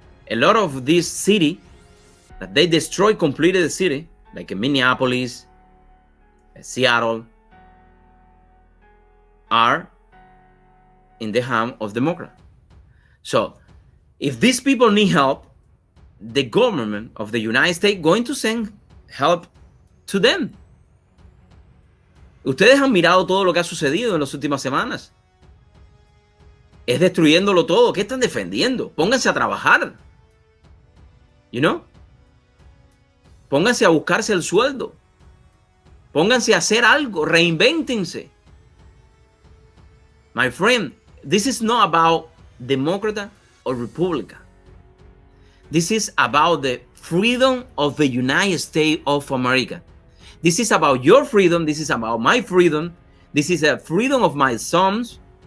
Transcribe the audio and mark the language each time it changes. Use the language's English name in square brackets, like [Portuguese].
[English] A lot of this city that they destroy completely the city, like in Minneapolis, Seattle, are in the hand of Democrats. So, if these people need help, the government of the United States going to send help to them. [Spanish] Ustedes han mirado todo lo que ha sucedido en las últimas semanas. Es destruyéndolo todo. ¿Qué están defendiendo? Pónganse a trabajar. Pónganse a buscarse el sueldo. Pónganse a hacer algo. Reinvéntense. [English] My friend, this is not about Democrat or Republican. This is about the freedom of the United States of America. This is about your freedom. This is about my freedom. This is the freedom of my sons.